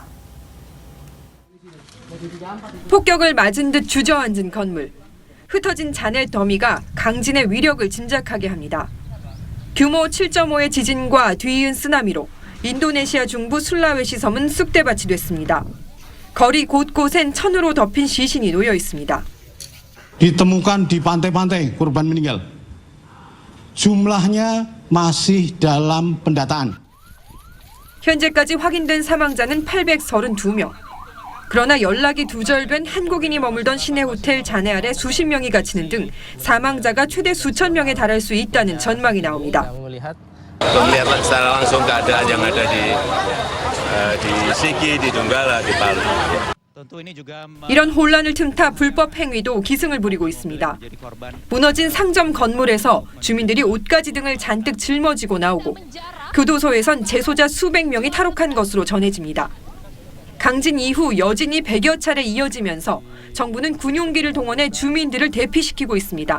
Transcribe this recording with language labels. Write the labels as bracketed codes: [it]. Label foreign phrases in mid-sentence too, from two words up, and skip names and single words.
[ko] 폭격을 맞은 듯 주저앉은 건물. 흩어진 잔해 더미가 강진의 위력을 짐작하게 합니다. 규모 7.5의 지진과 뒤이은 쓰나미로 인도네시아 중부 술라웨시 섬은 쑥대밭이 됐습니다. 거리 곳곳엔 천으로 덮인 시신이 놓여 있습니다. [id] Ditemukan di pantai-pantai korban meninggal. Jumlahnya masih dalam pendataan. [ko] 현재까지 확인된 사망자는 832명. 그러나 연락이 두절된 한국인이 머물던 시내 호텔 잔해 아래 수십 명이 갇히는 등 사망자가 최대 수천 명에 달할 수 있다는 전망이 나옵니다. [id] Melihat secara langsung keadaan yang ada di Sigi, di Donggala, di Palu. [ko] 이런 혼란을 틈타 불법 행위도 기승을 부리고 있습니다. 무너진 상점 건물에서 주민들이 옷가지 등을 잔뜩 짊어지고 나오고 교도소에선 재소자 수백 명이 탈옥한 것으로 전해집니다. 강진 이후 여진이 100여 차례 이어지면서 정부는 군용기를 동원해 주민들을 대피시키고 있습니다.